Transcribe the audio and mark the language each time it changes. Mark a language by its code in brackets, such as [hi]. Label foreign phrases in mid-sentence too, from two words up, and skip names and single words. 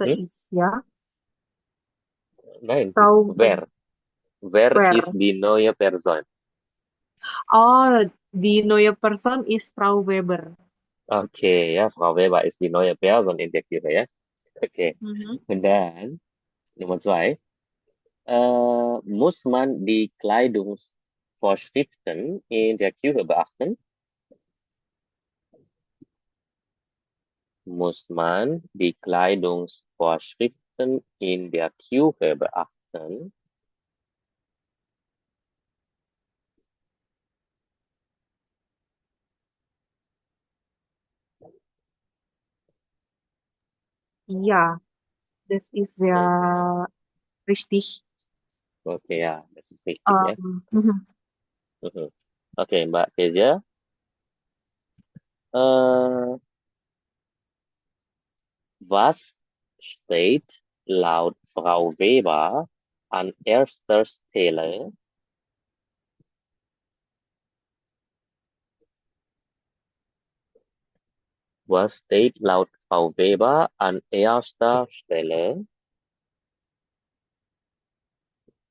[de] Hm? ist ja. Nein, Frau wer? Wer Wer? ist die neue Person? Oh, die neue Person ist Frau Weber. [id] Oke, ya, [de] Frau Weber ist die neue Person in der Küche ya. Oke, Mhm. dan Nummer zwei. Muss man die Kleidungsvorschriften in der Küche beachten? Muss man die Kleidungsvorschriften in der Küche beachten? Ja, das ist sehr richtig. [id] Oke ya, [de] das ist richtig ya. Mhm. [id] Mhm. Oke, Mbak Kezia. [de] Äh, Was steht laut Frau Weber an erster Stelle? Was steht laut Frau Weber an erster Stelle?